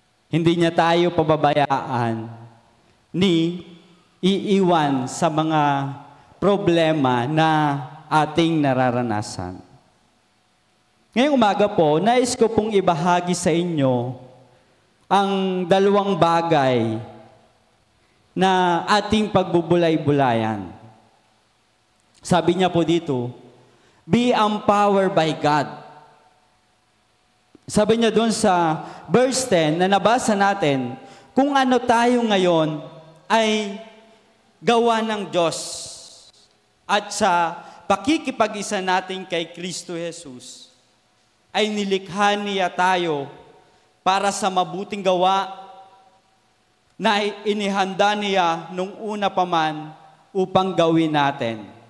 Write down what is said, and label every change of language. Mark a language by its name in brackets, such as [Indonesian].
[Filipino] Hindi niya tayo pababayaan ni iiwan sa mga problema na ating nararanasan. Ngayong umaga po, nais ko pong ibahagi sa inyo ang dalawang bagay na ating pagbubulay-bulayan. Sabi niya po dito, [English] be empowered by God. [Filipino] Sabi niya doon sa verse 10 na nabasa natin, kung ano tayo ngayon ay gawa ng Diyos at sa pakikipag-isa natin kay Kristo Jesus ay nilikha niya tayo para sa mabuting gawa na inihanda niya nung una pa man upang gawin natin.